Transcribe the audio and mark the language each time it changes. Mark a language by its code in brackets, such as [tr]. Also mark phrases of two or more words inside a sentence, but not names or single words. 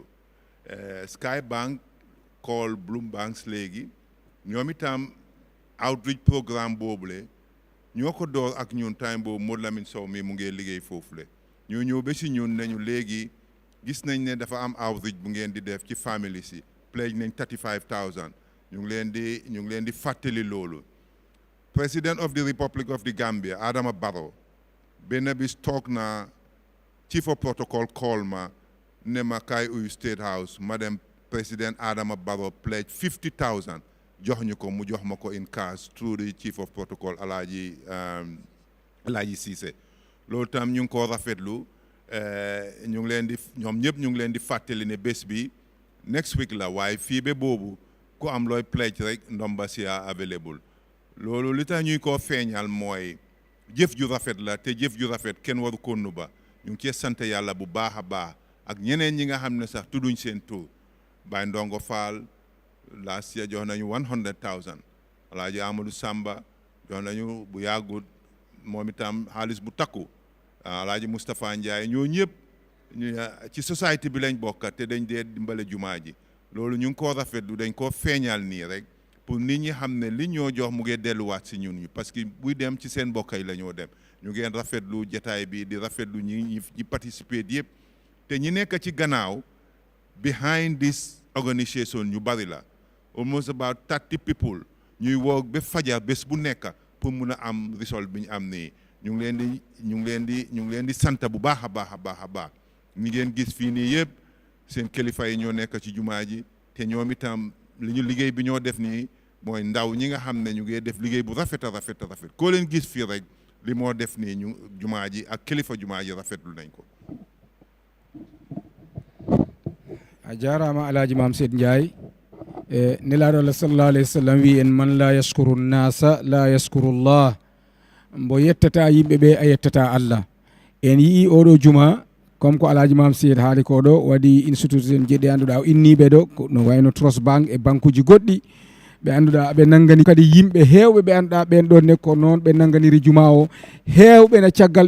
[wo] Sky Bank call Bloom Banks léegi ñoom itam [en] outreach programme [wo] boobule ñoo ko door ak ñun time boobu Modou Lamine Sow mi mu ngi liggéey foofule ñoo ñëw ba si ñun nañu léegi gis nañ ne dafa am outreach bu ngeen di def ci family si pledge nañ $35,000 ñu ngi leen di fàttali loolu [en] President of the Republic of the Gambia [wo] Adama Barrow benn bis toog na [en] Chief of Protocol [wo] call ma ne ma kaay uyu State House ma dem President Adama Barrow pledge $50,000 jox ñu ko mu jox ma ko [en] in cash through the Chief of Protocol [wo] Alhaji Cissé loolu tam ñu ngi ko rafetlu ñu ngi leen di ñoom ñëpp ñu ngi leen di fàttali ne bés bi [en] next week [wo] la waaye fii ba boobu ku am looy pledge rek ndomba si available loolu li tax ñuy koo feeñal mooy jëf ju rafet la te jëf ju rafet kenn waru ko nuba ñu ngi cee sant yàlla bu baax a baax ak ñeneen ñi nga xam ne sax tudduñ seen tur Baye Ndongo Fall last year jox nañu $100,000 Alaaji Amadou Samba jox nañu bu yàggut moom itam xaalis bu takku Alaaji Moustapha Ndiaye ñoo ñëpp ci société bi lañ bokk te dañ dee dimbale jumaa ji loolu ñu ngi koo rafetlu dañ koo feeñal nii rek pour nit ñi xam ne li ñoo jox mu ngi delluwaat si ñun ñu [fr] parce que [wo] buy dem ci seen mbokk yi la ñoo dem ñu ngeen rafetlu jotaay bi di rafetlu ñi participer yëpp te ñi nekk ci gannaaw [en] behind this organisation [wo] ñu bari la [en] almost about 30 people [wo] ñuy woog ba fajar bés bu nekk pour mun a am result bi ñu am nii ñu ngi leen di sant bu baax a baax a baax a baax ñi ngeen gis fii nii yëpp seen kilifa yi ñoo nekk ci jumaa ji te ñoom itam li ñu liggéey bi ñoo def nii mooy ndaw ñi nga xam ne ñu ngi def liggéey bu rafet a rafet a rafet koo leen gis fii rek li moo def nii ñu jumaa ji ak kilifa jumaa ji rafetlu nañ ko. [ff] a jarama alhaji mam seyd ndiaye nelaɗo allah [ar] صلى الله عليه وسلم [ff] wi en [ar] من لا يشكر الناس لا يشكر الله [ff] mbo yettata yimɓe ɓe a yettata allah en yii oɗo juma comme ko alhaji mam seyd haali ko ɗo waɗi institut en jeeɗi annduɗa o inniɓe ɗo no wayno tros banque e banque uji goɗɗi ɓe annduɗa ɓe nanggani kadi yimɓe heewɓe ɓe annduɗa ɓen ɗon ne ko noon ɓe nangganiri juma o heewɓe ne caggal